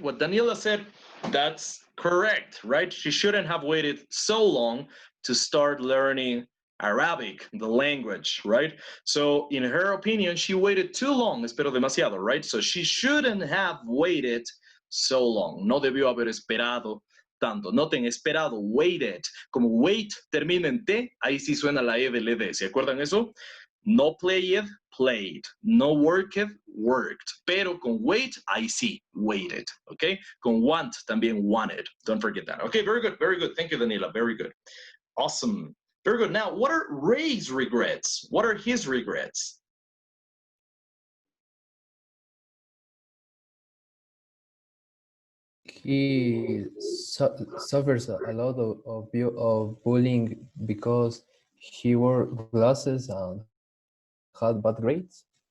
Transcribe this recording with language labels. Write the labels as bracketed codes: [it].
[en] What Daniela said, that's correct, right? She shouldn't have waited so long to start learning Arabic, the language, right? So in her opinion, she waited too long, [es] esperó demasiado, [en] right? So she shouldn't have waited so long. [es] No debió haber esperado tanto. Noten, esperado, waited. Como wait termina en T, ahí sí suena la E del ED. ¿Se acuerdan eso? [en] No played, played. No worked, worked. [es] Pero con [en] wait, I see, waited. Okay? [es] Con want, también wanted. [en] Don't forget that. Okay, very good, very good. Thank you, Daniela. Very good. Awesome. Very good. Now, what are Ray's regrets? What are his regrets? He suffers a lot of bullying because he wore glasses and had bad grades.